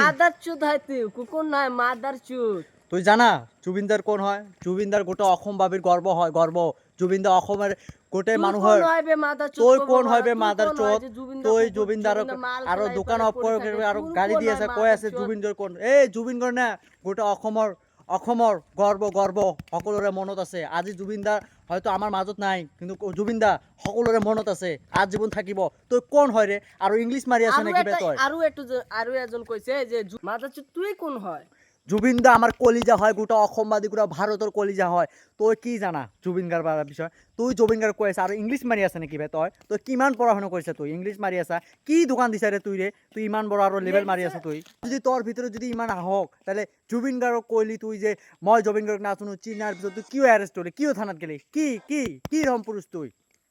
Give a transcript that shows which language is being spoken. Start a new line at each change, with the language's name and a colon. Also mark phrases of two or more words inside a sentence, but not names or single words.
Assamese: মাদার চুদ হয় তুই কুকুর নয় মাদার চুদ তুই জানা জুবিনদার কোন হয় জুবিনদার গোটে অসমবাসীৰ গর্ব হয় গর্ব জুবিনদা অসমের গোটে মানুহৰ তুই কোন হইবে মাদার চোদ তুই জুবিনদার আৰু দোকান অফ কৰি আৰু গাড়ী দি আছে কৈ আছে জুবিনদাৰ কোন এই জুবিন গাৰ্গ না গোটে অসমৰ গর্ব সকলোৰে মনত আছে আজি জুবিনদা হয়তো আমাৰ মাজত নাই কিন্তু জুবিনদা সকলোৰে মনত আছে আজীবন থাকিব তুই কোন হয় ৰে আৰু ইংলিছ মাৰি আছে নেকি বে তই আৰু এজন কৈছে যে মাদার চুদ তুই কোন হয় জুবিনদা আমার কলিজা হয় গোটা অসমবাদী গোটা ভারতের কলিজা হয় তুই কি জানা জুবিন গাৰ্গৰ বিষয় তুই জুবিন গাৰ্গ কৈ আছা আৰু ইংলিছ মাৰি আছে নেকি বে তই কিমান পঢ়া শুনা কৰিছা তুই ইংলিছ মাৰি আছা কি দোকান দিছা ৰে তুই ইমান বড় আৰু লেভেল মাৰি আছা তুই যদি তোৰ ভিতৰত যদি ইমান আহক তাহলে জুবিন গাৰ্গক কইলি তুই যে মই জুবিন গাৰ্গ নাচুনো চিনাৰ পিছত তুই কিয় এৰেষ্ট হলি কিয় থানাত গেলি কি কি কি ৰম পুৰুষ তুই